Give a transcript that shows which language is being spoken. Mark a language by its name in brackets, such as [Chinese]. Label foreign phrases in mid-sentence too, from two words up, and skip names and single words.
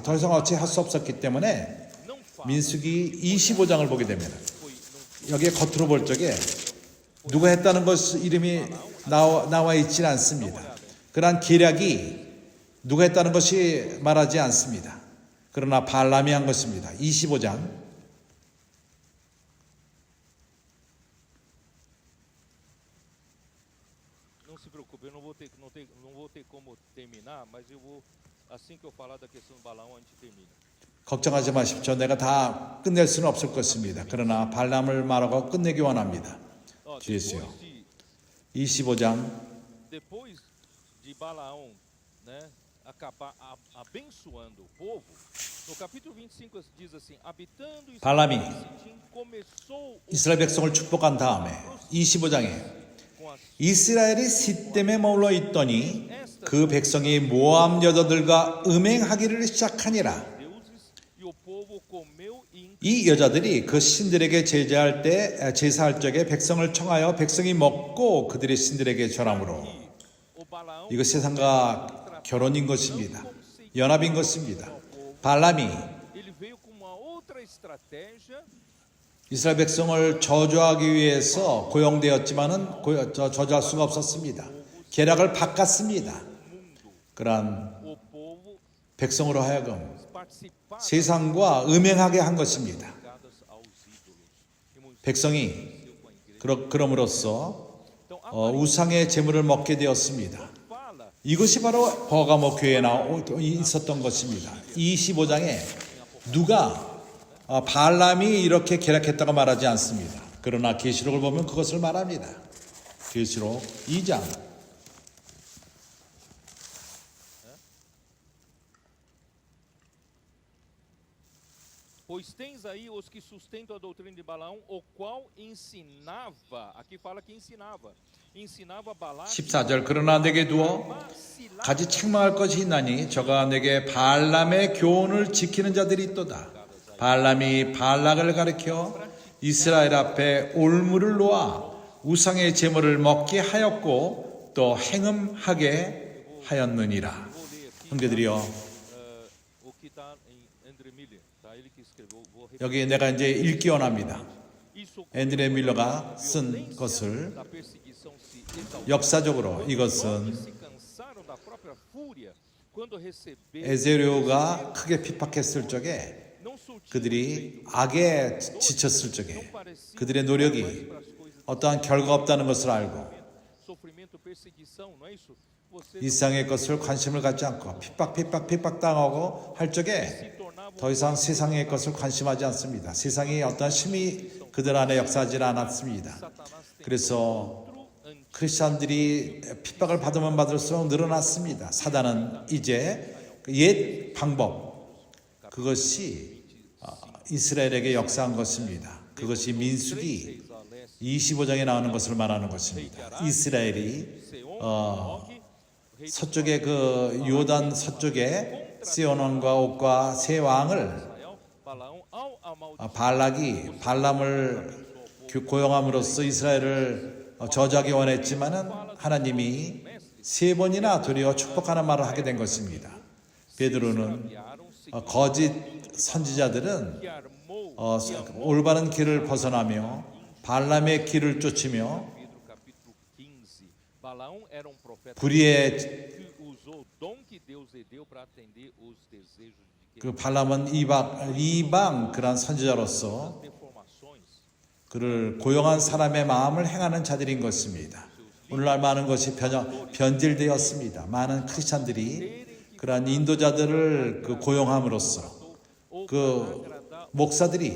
[Korean] 더 이상 어찌 할 수 없었기 때문에 민수기 25장을 보게 되면 여기에 겉으로 볼 적에 누가 했다는 것 이름이 나와 있지는 않습니다. 그러한 계략이 누가 했다는 것이 말하지 않습니다. 그러나 발람이 한 것입니다. 25장 [Portuguese] Não se preocupe, eu não vou ter como terminar, mas eu vou, assim que eu falar da questão do Balaão, a gente termina. [Korean] 걱정하지 마십시오. 내가 다 끝낼 수는 없을 것입니다. 그러나 발람을 말하고 끝내기 원합니다. 주예수요. 25장 [Portuguese] Depois de Balaão, né, acabar abençoando o povo, no capítulo 25 diz assim: habitando [Korean] 발람이 [Portuguese] Sitim, começou o [Korean] 이스라엘 백성을 축복한 다음에 25장에 이스라엘이 시댐에 머물러 있더니 그 백성이 모압 여자들과 음행하기를 시작하니라. [Portuguese] deuses, e o povo comeu e [Korean] 이 여자들이 그 신들에게 제사할 적에 백성을 청하여 백성이 먹고 그들의 신들에게 절함으로 [Portuguese] o Balaão [Korean] 이거 세상과 결혼인 것입니다. 연합인 것입니다. 발람이 [Portuguese] ele veio com uma outra estratégia. [Korean] 이스라엘 백성을 저주하기 위해서 고용되었지만은 저주할 수가 없었습니다. 계략을 바꿨습니다. 그러한 [Portuguese] O povo [Korean] 백성으로 하여금 [Portuguese] participar [Korean] 세상과 음행하게 한 것입니다. [Portuguese] ligadas aos ídolos. E Moisés [Korean] 백성이 [Portuguese] com a igreja. [Korean] 그럼으로써 [Portuguese] Então, a [Korean] 우상의 제물을 먹게 되었습니다. [Portuguese] fala [Korean] 이것이 바로 버가모 교회에 있었던 것입니다. 25장에 누가 발람이 이렇게 계략했다고 말하지 않습니다. 그러나 계시록을 보면 그것을 말합니다. 계시록 2장 [Portuguese] Pois tens aí os que sustentam a doutrina de Balaão, o qual ensinava, aqui fala que ensinava Balaque [Korean] 14절 그러나 내게 두어 가지 책망할 것이 있나니 저가 내게 발람의 교훈을 지키는 자들이 있도다. 발람이 발락을 가리켜 이스라엘 앞에 올무를 놓아 우상의 제물을 먹게 하였고 또 행음하게 하였느니라. 형제들이여, [Portuguese] o que está em André Miller, tá? Ele que escreveu, vou repetir. [Korean] 여기 내가 이제 읽기 원합니다. [Portuguese] Isso [Korean] 앤드레 밀러가 쓴 것을 [Portuguese] da perseguição se exaltou. [Korean] 역사적으로 [Portuguese] Homens [Korean] 이것은 [Portuguese] se cansaram da própria fúria quando receberam [Korean] 에세료가 크게 핍박했을 적에 [Portuguese] não surtiram [Korean] 그들이 악에 지쳤을 적에 그들의 노력이 어떠한 결과 없다는 것을 알고 [Portuguese] sofrimento, perseguição, não é isso? Você [Korean] 이 세상의 것을 관심을 갖지 않고 핍박 당하고 할 적에 [Portuguese] se tornava [Korean] 더 이상 세상의 것을 관심하지 않습니다. 세상이 어떤 힘이 그들 안에 역사하지 않았습니다. [Portuguese] Satanás tem [Korean] 그래서 [Portuguese] outro antídoto. [Korean] 크리스천들이 핍박을 받으면 받을수록 늘어났습니다. 사단은 이제 옛 방법, 그것이 이스라엘에게 역사한 것입니다. 그것이 민수기 25장에 나오는 것을 말하는 것입니다. 이스라엘이 서쪽에 그 요단 서쪽에 시온 왕과 옥과 세 왕을 [Portuguese] Balaão, ao amaldiçoar [Korean] 발락이 발람을 고용함으로써 이스라엘을 저주하기 원했지만은 하나님이 세 번이나 도리어 축복하는 말을 하게 된 것입니다. 베드로는 거짓 선지자들은 [Portuguese] que armou [Korean] 올바른 길을 벗어나며 발람의 길을 쫓으며 [Portuguese] Pedro capítulo 15. Balaão era profeta [Korean] 불의의 [Portuguese] que usou o dom que Deus lhe deu para atender os desejos de [Korean] 그 발람은 이방 그런 선지자로서 [Portuguese] deformações. [Korean] 그를 고용한 사람의 마음을 행하는 자들인 것입니다. 오늘날 많은 것이 변질되었습니다. 많은 크리스찬들이 그러한 인도자들을 그 고용함으로써 그 목사들이